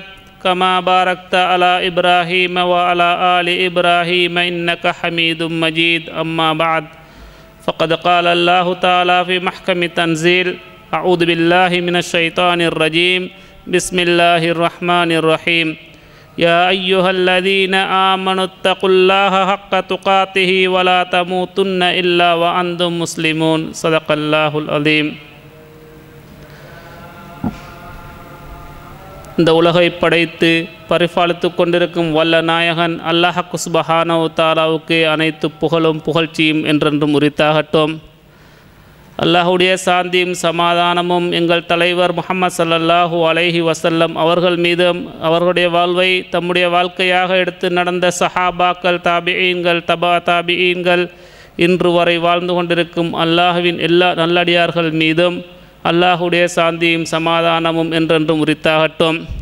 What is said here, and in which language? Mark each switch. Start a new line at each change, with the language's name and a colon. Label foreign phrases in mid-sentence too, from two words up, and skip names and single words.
Arabic: كما باركت على إبراهيم وعلى آل إبراهيم إنك حميد مجيد أما بعد فقد قال الله تعالى في محكم تنزيل أعوذ بالله من الشيطان الرجيم بسم الله الرحمن الرحيم يا أيها الذين آمنوا اتقوا الله حق تقاته ولا تموتن إلا وأنتم مسلمون صدق الله العظيم.
Tamil: இந்த உலகை படைத்து பரிபாலித்து கொண்டிருக்கும் வல்ல நாயகன் அல்லாஹ்
Arabic: سبحانه وتعالى
Tamil: அனைத்து புகழும் புகழ்ச்சியும் என்றென்றும் உரித்தாகட்டும். அல்லாஹுடைய சாந்தியும் சமாதானமும் எங்கள் தலைவர் முஹம்மது
Arabic: صلى الله عليه وسلم
Tamil: அவர்கள் மீதும் அவர்களுடைய வாழ்வை தம்முடைய வாழ்க்கையாக எடுத்து நடந்த சஹாபாக்கள், தாபிஈன்கள், தபா தாபிஈன்கள், இன்று வரை வாழ்ந்து கொண்டிருக்கும் அல்லாஹுவின் எல்லா நல்லடியார்கள் மீதும் அல்லாஹுடைய சாந்தியும் சமாதானமும் என்றென்றும் உரித்தாகட்டும்.